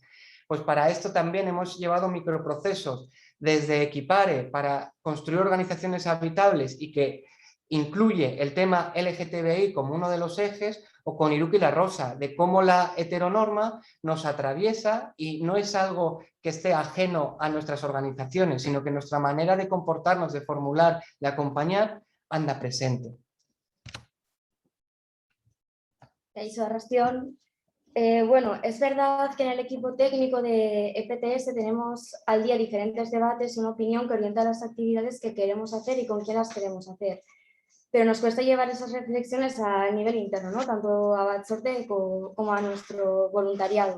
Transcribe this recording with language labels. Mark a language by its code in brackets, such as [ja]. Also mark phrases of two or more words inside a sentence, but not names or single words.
[es] Pues para esto también hemos llevado microprocesos desde Equipare para construir organizaciones habitables y que incluye el tema LGTBI como uno de los ejes, o con Iruki La Rosa, de cómo la heteronorma nos atraviesa y no es algo que esté ajeno a nuestras organizaciones, sino que nuestra manera de comportarnos, de formular, de acompañar, anda presente. Kaixo Arrastión. Bueno, es verdad que en el equipo técnico de EPTS tenemos al día diferentes debates y una opinión que orienta las actividades que queremos hacer y con quién las queremos hacer. Pero nos cuesta llevar esas reflexiones a nivel interno, ¿no? Tanto a Batzorde como a nuestro voluntariado.